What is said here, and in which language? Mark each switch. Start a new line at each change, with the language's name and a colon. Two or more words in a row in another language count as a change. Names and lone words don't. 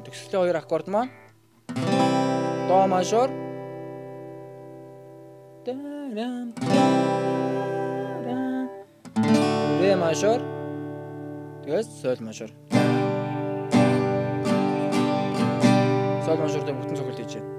Mongolian: Төгсөлийн 2 аккорд маань до мажор, ре мажор, тэгээс соль мажор. Соль мажор дээр бүтэн цохилт хийж байна.